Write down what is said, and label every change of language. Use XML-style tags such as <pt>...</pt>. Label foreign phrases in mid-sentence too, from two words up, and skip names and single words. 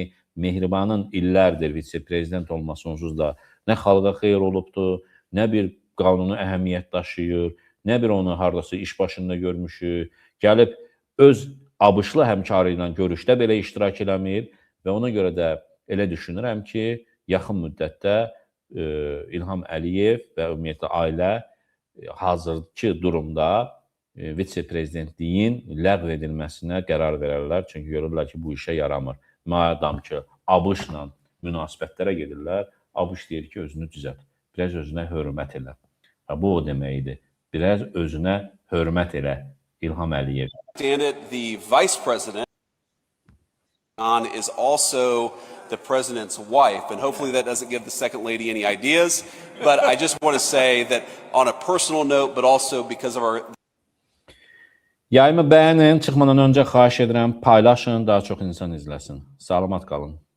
<az>Mehribanın illərdir vitse-prezident olması onsuz da nə xalqa xeyir olubdur, nə bir qanunu əhəmiyyət daşıyır, nə bir onu haradasa iş başında görmüşük, gəlib öz ABŞ-lı həmkarı ilə görüşdə belə iştirak eləmir və ona görə də elə düşünürəm ki, yaxın müddətdə İlham Əliyev və ümumiyyətlə ailə hazırki durumda vitse-prezidentliyin ləğv edilməsinə qərar verərlər. Çünki görürlər ki, bu işə yaramır. Madam ki, ABŞ-la münasibətlərə gedirlər, ABŞ deyir ki, özünü düzəlt, biraz özünə hörmət elə. Bu o deməkdir. Biraz özünə hörmət elə İlham Əliyev.</az> <en>The vice president is also the president's wife, and hopefully that doesn't give the second lady any ideas, but I just want to say that on a personal note, but also because of our...</en> <az>Yayımı bəyənin, çıxmadan öncə xahiş edirəm, paylaşın, daha çox insan izləsin. Salamat qalın.</az>